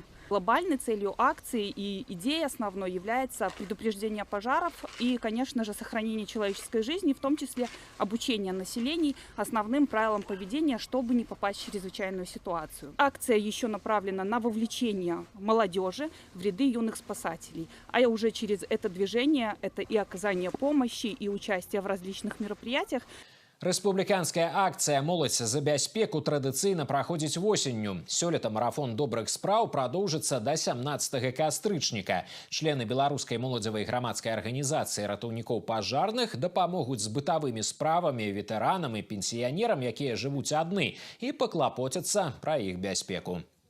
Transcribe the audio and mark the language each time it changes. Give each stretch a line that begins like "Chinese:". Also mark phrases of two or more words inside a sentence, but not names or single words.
Russian: Глобальной целью акции и идеей основной является предупреждение пожаров и, конечно же, сохранение человеческой жизни, в том числе обучение населения основным правилам поведения, чтобы не попасть в чрезвычайную ситуацию. Акция еще направлена на вовлечение молодежи в ряды юных спасателей. А уже через это движение это и оказание помощи, и участие в различных мероприятиях.
Belarusian: Рэспубліканская акцыя «Моладзь за бяспеку» традыцыйна праходзіць восенню. Сёлета марафон добрых спраў прадоўжыцца да 17 кастрычніка. Члены беларускай моладзевай грамадскай арганізацыі ратаўнікоў пажарных дапамогуць з бытавымі справамі ветэранам і пенсіянерам, якія жывуць адны, і паклапоцяцца пра іх бяспеку.